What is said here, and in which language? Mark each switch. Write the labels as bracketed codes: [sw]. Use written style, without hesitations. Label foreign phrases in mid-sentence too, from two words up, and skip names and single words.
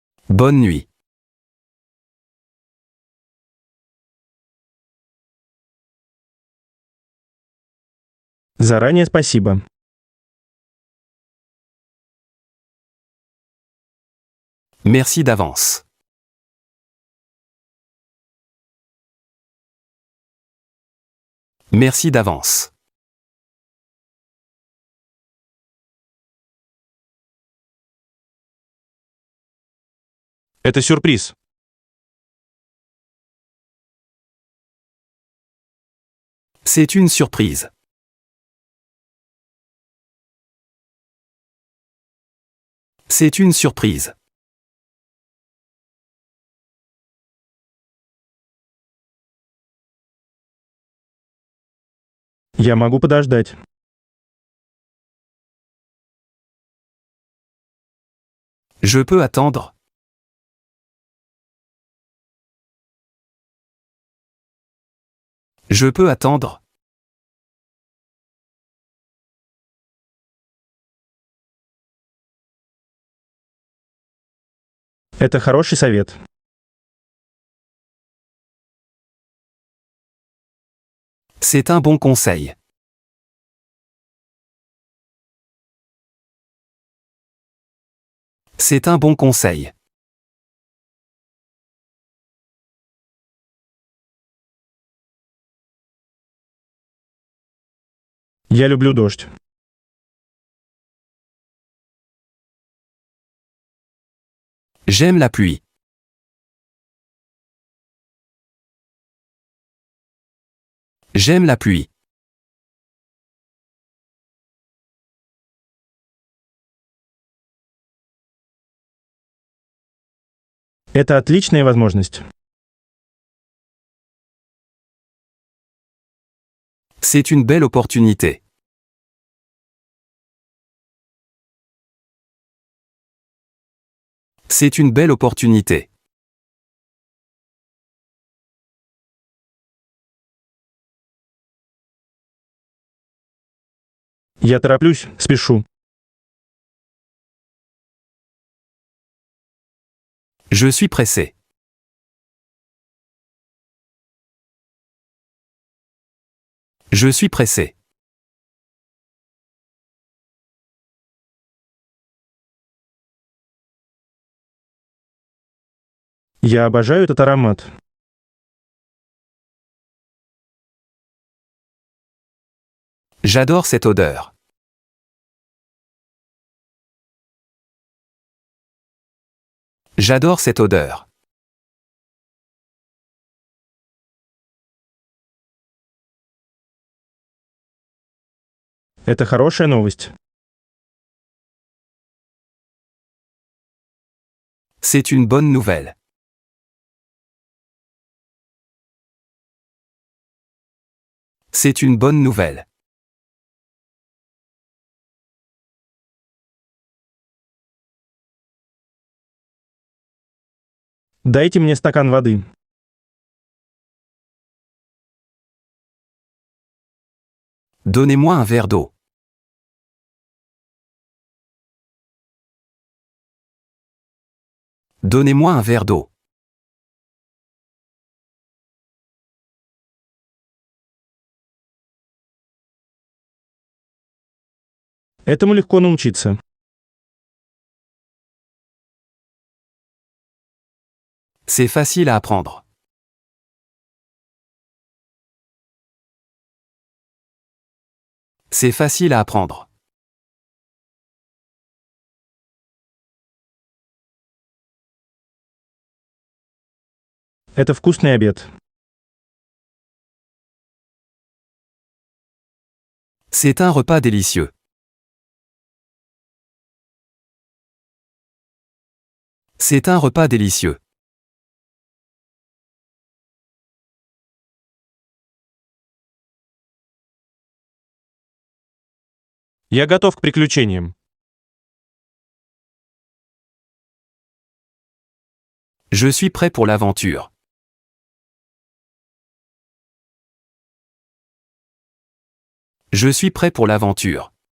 [fr] Bonne nuit. [ru] Заранее спасибо. [fr] Merci d'avance. Merci d'avance. [ru] Это сюрприз. [fr] C'est une surprise. C'est une surprise. [ru] Я могу подождать. [fr] Je peux attendre. Je peux attendre. [ru] Это хороший совет. [fr] C'est un bon conseil. C'est un bon conseil. [ru] Я люблю дождь. [fr] J'aime la pluie. J'aime la pluie. [ru] Это отличная возможность. [fr] C'est une belle opportunité. C'est une belle opportunité. [ru] Я тороплюсь, спешу. [fr] Je suis pressé. Je suis pressé. [ru] Я обожаю этот аромат. [fr] J'adore cette odeur. J'adore cette odeur. [ru] Это хорошая новость. [fr] C'est une bonne nouvelle. C'est une bonne nouvelle. [ru] Дайте мне стакан воды. [fr] Donnez-moi un verre d'eau. Donnez-moi un verre d'eau. [ru] Этому легко научиться. [fr] C'est facile à apprendre. C'est facile à apprendre. [ru] Это вкусный обед. [fr] C'est un repas délicieux. C'est un repas délicieux. [ru] Я готов к приключениям. [fr] Je suis prêt pour l'aventure. Je suis prêt pour l'aventure.